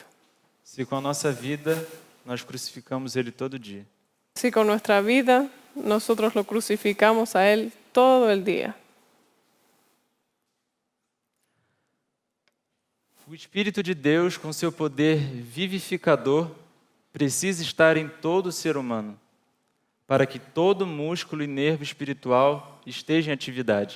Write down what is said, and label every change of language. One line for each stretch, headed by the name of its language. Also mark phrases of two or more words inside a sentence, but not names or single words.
Portuguese: Se com a nossa vida nós crucificamos Ele todo dia.
Spanish: Si con nuestra vida nosotros lo crucificamos a Él todo el día.
Portuguese: O Espírito de Deus, com seu poder vivificador, precisa estar em todo ser humano, para que todo músculo e nervo espiritual esteja em atividade.